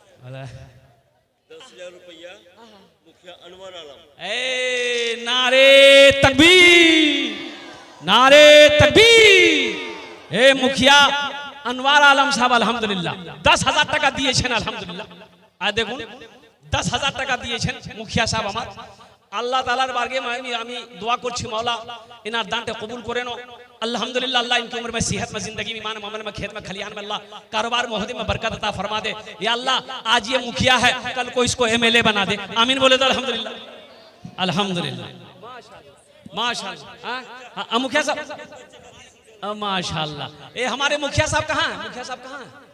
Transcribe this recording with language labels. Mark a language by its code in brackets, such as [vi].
[hi] 10,000 रुपया मुखिया अनवर आलम। ए नारे तकबीर, नारे तकबीर। [bn] ए मुखिया अनवर आलम साहब अल्हम्दुलिल्लाह 10,000 টাকা দিয়েছেন, अल्हम्दुलिल्लाह। [hi] आ देखो [bn] 10,000 টাকা দিয়েছেন মুখিয়া সাহেব আমার। আল্লাহ তাআলার বারগে আমি দোয়া করছি, মওলা ইনার দানটা কবুল করে নাও, अल्हम्दुलिल्लाह। [hi] अल्लाह इनकी उम्र में, सेहत में, जिंदगी में, ईमान में, अमल में, खेत में, खलियान में अल्लाह कारोबार मोहदे में बरकत अता फरमा दे। या अल्लाह आज ये मुखिया है, कल को इसको एमएलए बना दे। आमीन बोले तो अल्हम्दुलिल्लाह, अल्हम्दुलिल्लाह, माशाल्लाह। मुखिया साहब माशाल्लाह। ये हमारे मुखिया साहब कहाँ हैं? मुखिया साहब कहाँ हैं?